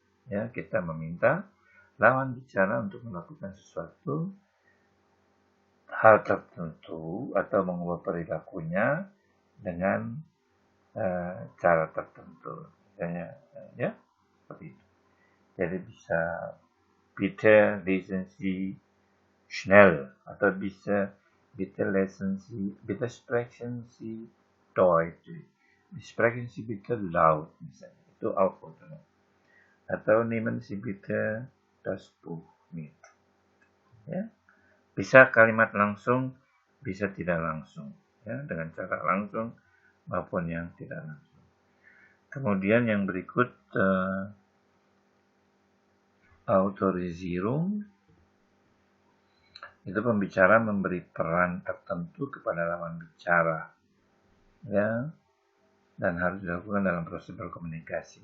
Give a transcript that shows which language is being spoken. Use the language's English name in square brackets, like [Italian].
[Indonesian] Ya, kita meminta lawan bicara untuk melakukan sesuatu hal tertentu atau mengubah perilakunya dengan cara tertentu. Misalnya, ya, seperti itu. Jadi bisa [German] bitte lesen Sie schnell [Indonesian] atau bisa [German] bitte lesen Sie, bitte sprechen Sie Deutsch, sprechen Sie bitte laut, [Indonesian] misalnya. Itu [German] Aufforderung. [Indonesian] Atau [German] nehmen Sie bitte das Buch mit. [Indonesian] Ya. Bisa kalimat langsung, bisa tidak langsung, ya, dengan cara langsung maupun yang tidak langsung. Kemudian yang berikut Autorisierung, itu pembicara memberi peran tertentu kepada lawan bicara, ya, dan harus dilakukan dalam proses berkomunikasi.